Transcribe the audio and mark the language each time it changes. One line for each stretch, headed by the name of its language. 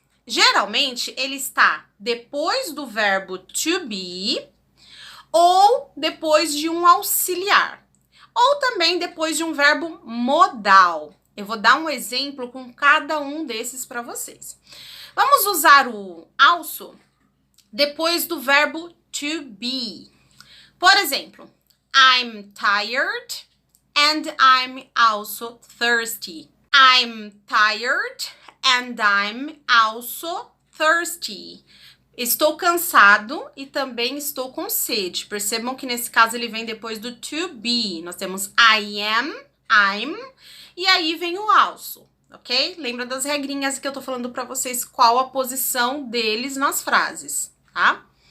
Portuguese: Geralmente, ele está depois do verbo to be ou depois de um auxiliar. Ou também depois de um verbo modal. Eu vou dar um exemplo com cada um desses para vocês. Vamos usar o also depois do verbo to be. Por exemplo,
English: I'm tired and I'm also thirsty. I'm tired and I'm also thirsty.
Portuguese: Estou cansado e também estou com sede. Percebam que nesse caso ele vem depois do to be. Nós temos I am, I'm, e aí vem o also, ok? Lembra das regrinhas que eu tô falando pra vocês, qual a posição deles nas frases, tá?